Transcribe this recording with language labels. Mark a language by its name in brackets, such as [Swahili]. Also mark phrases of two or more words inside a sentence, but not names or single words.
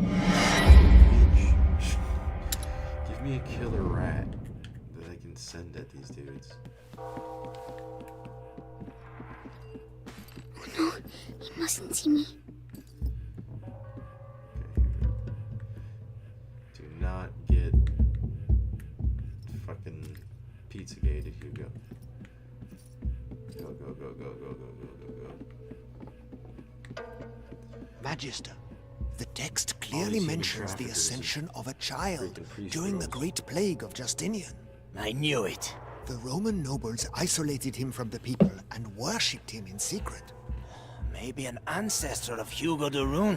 [English] Give me a killer rat that I can send at these dudes. Oh no, he mustn't see me. Do not get fucking Pizzagated, Hugo. Go, go, go, go, go, go, go, go, go. Magister, the text clearly human mentions the traffickers ascension of a child freaking priest during the bros. Great Plague of Justinian. I knew it. The Roman nobles isolated him from the people and worshipped him in secret. Maybe an ancestor of Hugo de Rune.